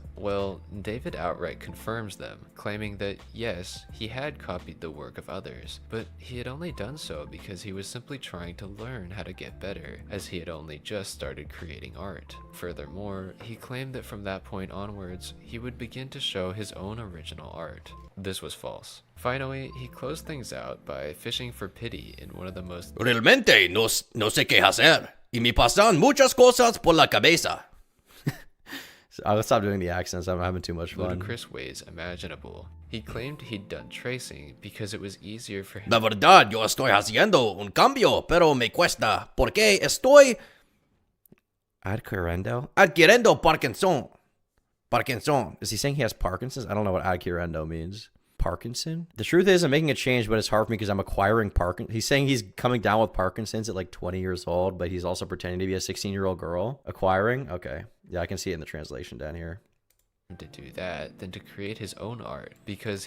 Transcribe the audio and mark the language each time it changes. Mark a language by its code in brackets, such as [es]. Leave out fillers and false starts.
[en] Well, David outright confirms them, claiming that yes, he had copied the work of others, but he had only done so because he was simply trying to learn how to get better, as he had only just started creating art. Furthermore, he claimed that from that point onwards, he would begin to show his own original art. This was false. Finally, he closed things out by fishing for pity in one of the most... [es] Realmente no sé qué hacer, y me pasan muchas cosas por la cabeza. [en] I'll stop doing the accents. I'm having too much fun. ludicrous ways imaginable. He claimed he'd done tracing because it was easier for him. [es] La verdad, yo estoy haciendo un cambio, pero me cuesta, porque estoy adquiriendo Parkinson. [en] Is he saying he has Parkinson's? I don't know what adquirendo means. Parkinson? The truth is, I'm making a change, but it's hard for me because I'm acquiring Parkinson. He's saying he's coming down with Parkinson's at like 20 years old, but he's also pretending to be a 16-year-old girl. Acquiring? Okay. Yeah, I can see it in the translation down here. To do that than to create his own art because...